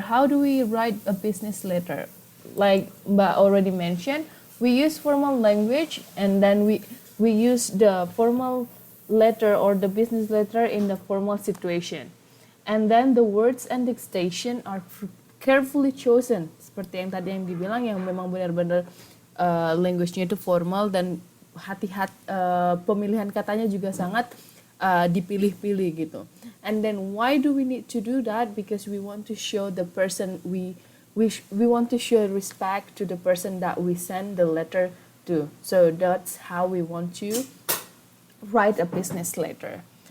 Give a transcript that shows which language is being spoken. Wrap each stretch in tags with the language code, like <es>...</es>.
<en>How do we write a business letter? Like Mbak already mentioned, we use formal language, and then we use the formal letter or the business letter in the formal situation. And then the words and dictation are carefully chosen.</en> <id>Seperti yang tadi yang dibilang, yang memang benar-benar language-nya itu formal, dan hati-hati pemilihan katanya juga sangat dipilih-pilih gitu.</id> <en>And then why do we need to do that? Because we want to show the person we want to show respect to the person that we send the letter to. So that's how we want to write a business letter.</en>